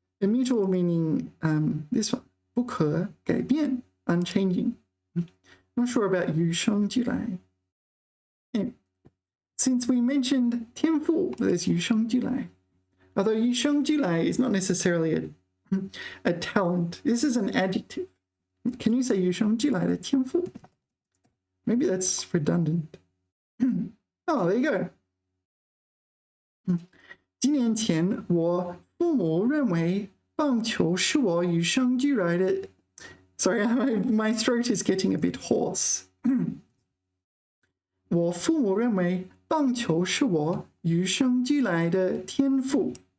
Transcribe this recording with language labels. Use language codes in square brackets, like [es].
[en] Immutable meaning this one. [zh] 不可改变, unchanging. [en] Not sure about 与生俱来. Since we mentioned 天赋, there's 与生俱来. Although 与生俱来 is not necessarily a talent. This is an adjective. Can you say 与生俱来的天赋? Maybe that's redundant. Oh, there you go. [zh] 几年前，我父母认为棒球是我与生俱来的。 [en] Sorry, my throat is getting a bit hoarse. [zh] 我父母认为棒球是我与生俱来的天赋。